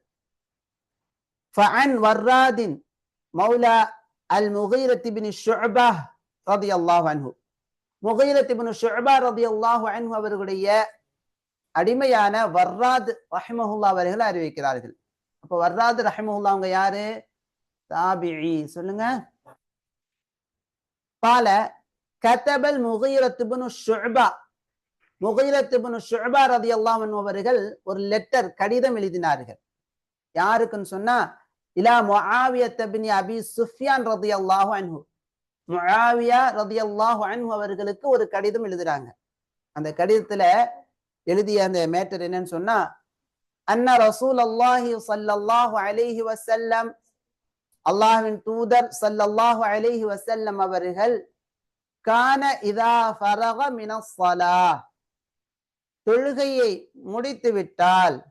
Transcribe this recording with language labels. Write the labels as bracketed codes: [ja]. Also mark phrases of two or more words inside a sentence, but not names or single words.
[ar] فعن وراد مولى المغيرة بن شعبة رضي الله عنه, [ta] முகீரத் இப்னு ஷுஅபா [ar] رضي الله عنه [ta] அவர்களுடைய அடிமையான வர்ராத் ரஹிமஹுல்லாஹ் அவர்கள் அறிவிக்கிறார்கள். அப்ப வர்ராத் ரஹிமஹுல்லாஹ் அவங்க யாரு? தாபிஈ. சொல்லுங்க. [ar] قال كتب المغيرة بن الشعبة, [ta] முகீரத் இப்னு ஷுஅபா [ar] رضي الله عنه [ta] அவர்கள் ஒரு லெட்டர், கடிதம் எழுதினார்கள். யாருக்குன்னு சொன்னா, [ar] إلى معاوية بن أبي سفيان رضي الله عنه. [ta] முஆவியா [ar] رضي الله عنه [ta] அவர்களுக்கு ஒரு கடிதம் எழுதுறாங்க. அந்த கடிதத்துல எழுதிய அந்த மேட்டர் என்னன்னு சொன்னா, [ar] أن رسول الله صلى الله عليه وسلم, [ta] அல்லாஹ்வின் தூதர் [ar] صلى الله عليه وسلم [ta] அவர்கள், [ar] كان إذا فرغ من الصلاة, [ta] தொழுகையை முடித்து விட்டால்,